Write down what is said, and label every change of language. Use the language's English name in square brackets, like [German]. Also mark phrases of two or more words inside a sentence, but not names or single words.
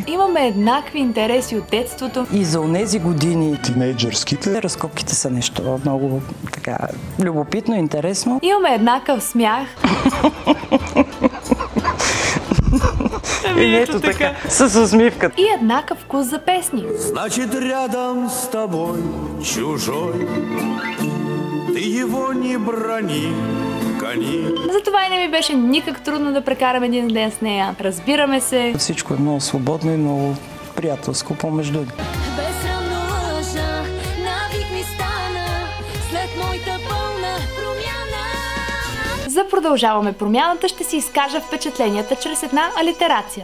[Bulgarian] Имаме еднакви интереси от детството. И за онези години, тинейджърските, разкопките са нещо много така любопитно, интересно. Имаме еднакъв смях. Ето така, с усмивка. И еднакъв вкус за песни. [Russian] Значит, рядом с тобой чужой, ты его не брони. [Bulgarian] Затова и не ми беше никак трудно да прекарам един ден с нея. Разбираме се. Всичко е много свободно и много приятелско помежду. Безсрамно лъжа, навик ми стана след моята пълна промяна. За Продължаваме промяната ще си изкажа впечатленията чрез една алитерация.